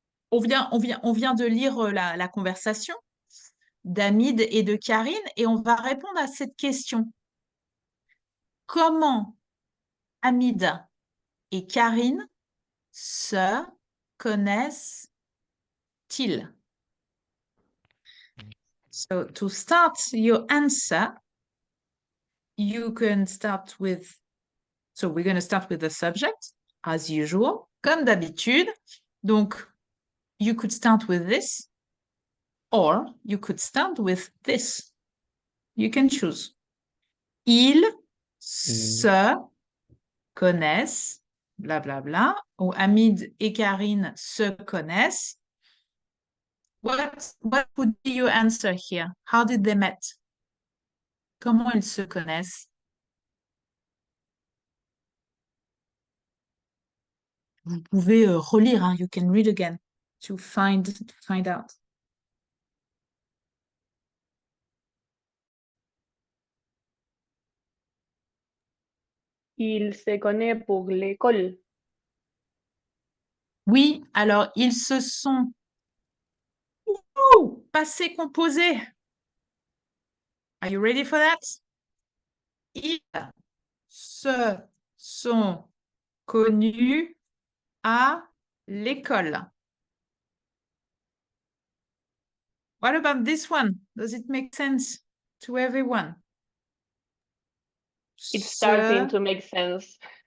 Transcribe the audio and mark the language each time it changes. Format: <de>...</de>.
<fr>on vient de lire la conversation d'Hamid et de Karine et on va répondre à cette question. Comment Hamid et Karine se connaissent-ils?</fr> <en>So, to start your answer, you can start with... So, we're going to start with the subject, as usual,</en> <fr>comme d'habitude.</fr> <en>Donc, you could start with this, or you could start with this. You can choose.</en> <fr>Ils se connaissent, blablabla, bla, bla, ou Hamid et Karine se connaissent.</fr> <en>What would be your answer here? How did they met?</en> <fr>Comment ils se connaissent? Vous pouvez relire, hein?</fr> <en>You can read again to find out.</en> <fr>Il se connaît pour l'école. Oui, alors ils se sont passé composé.</fr> <en>Are you ready for that?</en> <fr>Ils se sont connus à l'école.</fr> <en>What about this one? Does it make sense to everyone? It's starting to make sense.</en>